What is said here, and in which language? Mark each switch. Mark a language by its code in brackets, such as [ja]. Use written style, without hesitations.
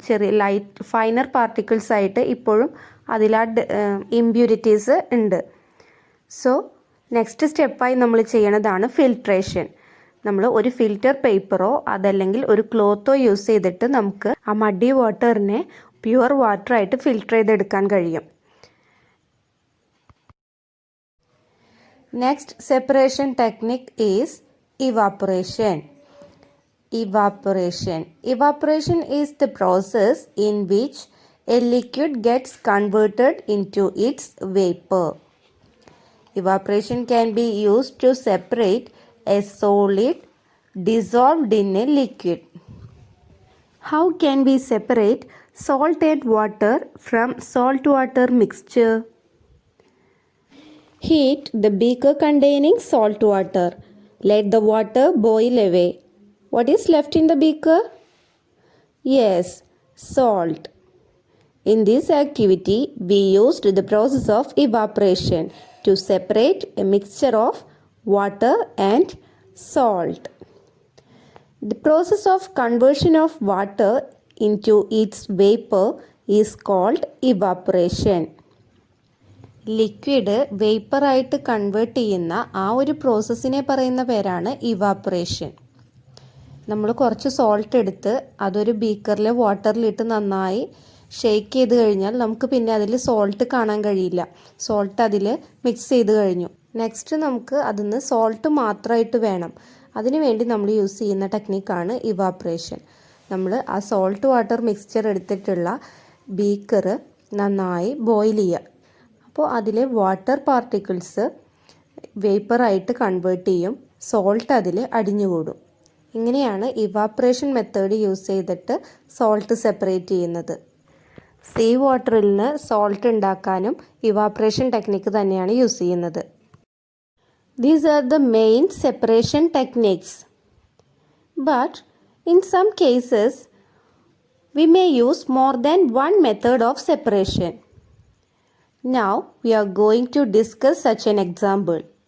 [ml] ചെറിയ light finer particles ആയിട്ട് ഇപ്പോഴും അതിലാ ഇമ്പ്യൂരിറ്റീസ് ഉണ്ട്. സോ നെക്സ്റ്റ് സ്റ്റെപ്പായി നമ്മൾ ചെയ്യണതാണ് ഫിൽട്രേഷൻ. നമ്മൾ ഒരു ഫിൽറ്റർ പേപ്പറോ അതല്ലെങ്കിൽ ഒരു ക്ലോത്തോ യൂസ് ചെയ്തിട്ട് നമുക്ക് ആ മഡി വാട്ടറിനെ പ്യുവർ വാട്ടറായിട്ട് ഫിൽട്ടർ ചെയ്തെടുക്കാൻ കഴിയും. [en] Next separation technique is evaporation. Evaporation is the process in which a liquid gets converted into its vapor. Evaporation can be used to separate a solid dissolved in a liquid. How can we separate salt and water from salt-water mixture? Heat the beaker containing salt water. Let the water boil away. What is left in the beaker? Yes, salt. In this activity, we used the process of evaporation to separate a mixture of water and salt. The process of conversion of water into its vapor is called evaporation. [ml] Liquid വേപ്പറായിട്ട് convert ചെയ്യുന്ന ആ ഒരു പ്രോസസ്സിനെ പറയുന്ന പേരാണ് evaporation. നമ്മൾ കുറച്ച് salt എടുത്ത് അതൊരു ബീക്കറിൽ വാട്ടറിലിട്ട് നന്നായി ഷെയ്ക്ക് ചെയ്ത് കഴിഞ്ഞാൽ നമുക്ക് പിന്നെ അതിൽ സോൾട്ട് കാണാൻ കഴിയില്ല. സോൾട്ട് അതിൽ മിക്സ് ചെയ്ത് കഴിഞ്ഞു. നെക്സ്റ്റ് നമുക്ക് അതിന്ന് സോൾട്ട് മാത്രമായിട്ട് വേണം. അതിനുവേണ്ടി നമ്മൾ യൂസ് ചെയ്യുന്ന ടെക്നിക്കാണ് ഇവാപ്പറേഷൻ. നമ്മൾ ആ സോൾട്ട് വാട്ടർ മിക്സ്ചർ എടുത്തിട്ടുള്ള ബീക്കർ നന്നായി ബോയിൽ ചെയ്യുക. അപ്പോൾ അതിലെ വാട്ടർ പാർട്ടിക്കിൾസ് വേപ്പറായിട്ട് കൺവേർട്ട് ചെയ്യും. സോൾട്ട് അതിൽ അടിഞ്ഞുകൂടും. ഇങ്ങനെയാണ് ഇവാപ്പറേഷൻ മെത്തേഡ് യൂസ് ചെയ്തിട്ട് സോൾട്ട് സെപ്പറേറ്റ് ചെയ്യുന്നത്. സീ വാട്ടറിൽ നിന്ന് സോൾട്ട് ഉണ്ടാക്കാനും ഇവാപ്പറേഷൻ ടെക്നിക്ക് തന്നെയാണ് യൂസ് ചെയ്യുന്നത്. [en] These are the main separation techniques. But in some cases, we may use more than one method of separation. Now we are going to discuss such an example.